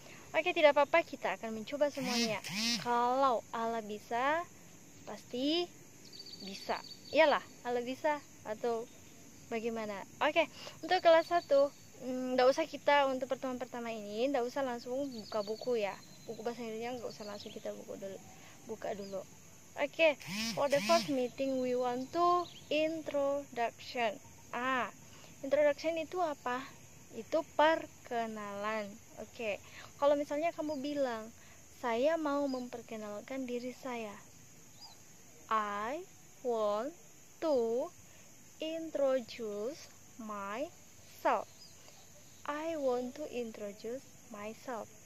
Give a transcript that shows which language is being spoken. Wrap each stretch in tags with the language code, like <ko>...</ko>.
<id>Oke, tidak apa-apa, kita akan mencoba semuanya. Kalau Allah bisa, pasti bisa. Iyalah, Allah bisa atau bagaimana? Oke, untuk kelas 1, nggak usah kita untuk pertemuan pertama ini, nggak usah langsung buka buku ya. Buku bahasa Inggrisnya nggak usah langsung kita buka dulu.</id> <en>Oke, for the first meeting we want to introduction.</en> <id>Introduction itu apa? Itu perkenalan. Oke, kalau misalnya kamu bilang, saya mau memperkenalkan diri saya.</id> <en>I want to introduce myself. I want to introduce myself.</en>